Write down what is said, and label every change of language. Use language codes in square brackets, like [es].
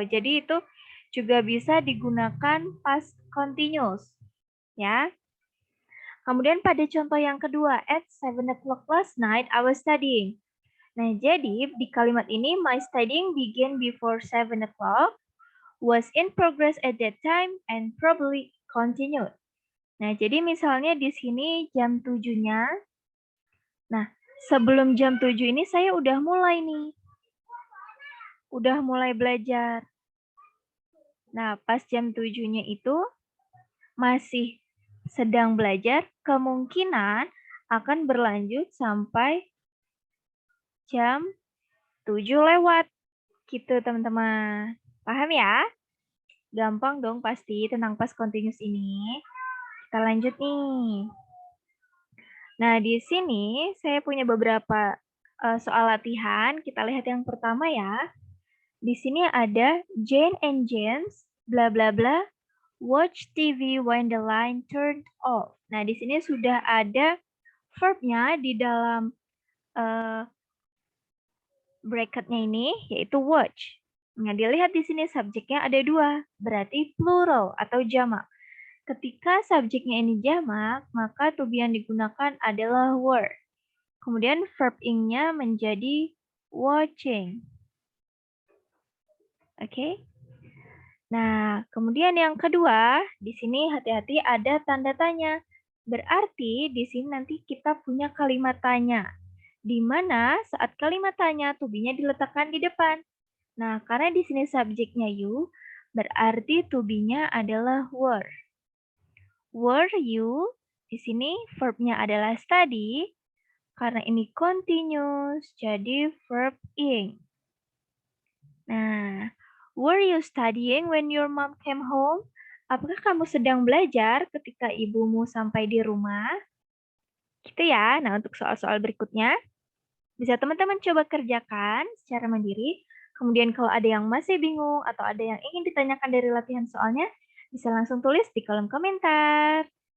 [id] Jadi itu juga bisa digunakan past continuous. Ya. Kemudian pada contoh yang kedua, [en] at 7 o'clock last night, I was studying. [id] Nah, jadi di kalimat ini, [en] my studying began before 7 o'clock, was in progress at that time, and probably continued. [id] Nah, jadi misalnya di sini jam 7-nya. Nah, sebelum jam 7 ini saya udah mulai nih. Udah mulai belajar. Nah, pas jam 7-nya itu masih sedang belajar, kemungkinan akan berlanjut sampai jam 7 lewat. Gitu teman-teman. Paham ya? Gampang dong pasti tentang past continuous ini. Kita lanjut nih. Nah, di sini saya punya beberapa soal latihan. Kita lihat yang pertama ya. Di sini ada [en] Jane and James, bla bla bla, watch TV when the line turned off. [id] Nah, di sini sudah ada verb-nya di dalam bracket-nya ini, yaitu watch. Nah, dilihat di sini subjeknya ada 2, berarti plural atau jamak. Ketika subjeknya ini jamak, maka to be yang digunakan adalah were. Kemudian verb ing-nya menjadi watching. Oke. Nah, kemudian yang kedua, di sini hati-hati ada tanda tanya. Berarti di sini nanti kita punya kalimat tanya, di mana saat kalimat tanya to be-nya diletakkan di depan. Nah, karena di sini subjeknya you, berarti to be-nya adalah were. [en] Were you? [id] Di sini verb-nya adalah study. Karena ini continuous, jadi verb ing. [en] Nah, were you studying when your mom came home? [id] Apakah kamu sedang belajar ketika ibumu sampai di rumah? Gitu ya. Nah, untuk soal-soal berikutnya, bisa teman-teman coba kerjakan secara mandiri. Kemudian kalau ada yang masih bingung atau ada yang ingin ditanyakan dari latihan soalnya, bisa langsung tulis di kolom komentar.